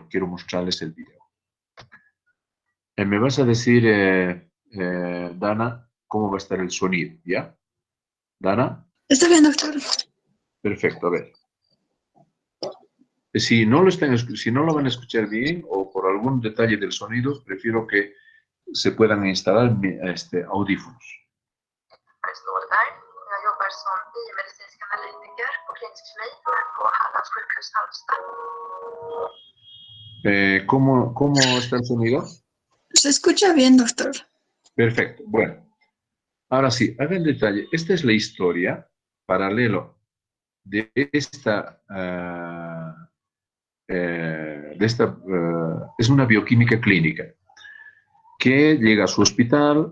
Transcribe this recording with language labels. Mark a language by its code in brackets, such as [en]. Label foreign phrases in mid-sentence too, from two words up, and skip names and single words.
[es] Quiero mostrarles el video. Me vas a decir, Dana, cómo va a estar el sonido, ¿ya? ¿Dana? Está bien, doctor. Perfecto, a ver. Si no lo van a escuchar bien o por algún detalle del sonido, prefiero que se puedan instalar audífonos. [sv] Står där. Jag jobbar som biomedicinsk analytiker på klinisk kemi på Hallands sjukhus Halmstad. [es] ¿Cómo está el sonido? Se escucha bien, doctor. Perfecto. Bueno, ahora sí, hagan detalle. Esta es la historia paralelo de esta. Es una bioquímica clínica que llega a su hospital.